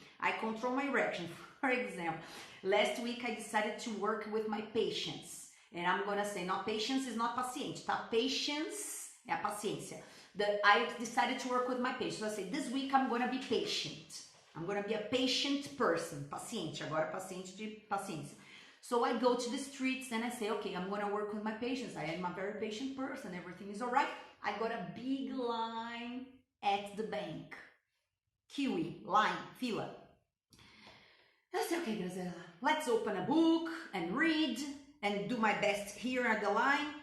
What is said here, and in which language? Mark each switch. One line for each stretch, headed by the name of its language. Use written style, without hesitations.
English: I control my reaction. For example, last week I decided to work with my patience. And I'm gonna say, not patience is not paciente, tá? Patience
Portuguese: é a paciência.
English: I decided to work with my patience. So I say, this week I'm gonna be patient. I'm gonna be a patient person.
Portuguese: Paciente, agora paciente de paciência.
English: So I go to the streets and I say, okay, I'm gonna work with my patience. I am a very patient person. Everything is all right. I got a big line at the bank. Kiwi, line, fila. I say, okay, Grazela, let's open a book and read and do my best here at the line.